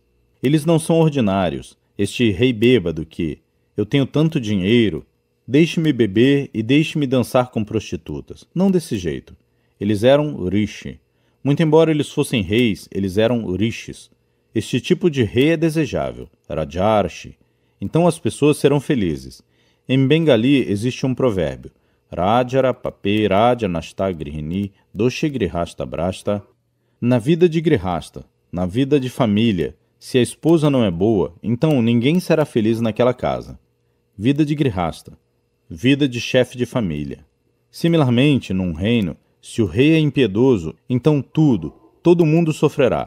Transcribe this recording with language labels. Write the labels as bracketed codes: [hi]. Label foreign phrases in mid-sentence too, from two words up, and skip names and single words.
[pt] Eles não são ordinários, este rei bêbado que, eu tenho tanto dinheiro, deixe-me beber e deixe-me dançar com prostitutas. Não desse jeito. Eles eram rishi. Muito embora eles fossem reis, eles eram rishis. Este tipo de rei é desejável, Rajarshi. Então as pessoas serão felizes. Em Bengali existe um provérbio. [bn] রাজার পাপে রাজা নষ্ট গৃহিণী দোষে গৃহস্থ ভ্রষ্ট. [pt] Na vida de grihasta, na vida de família, se a esposa não é boa, então ninguém será feliz naquela casa. Vida de grihasta. Vida de chefe de família. Similarmente, num reino, se o rei é impiedoso, então todo mundo sofrerá.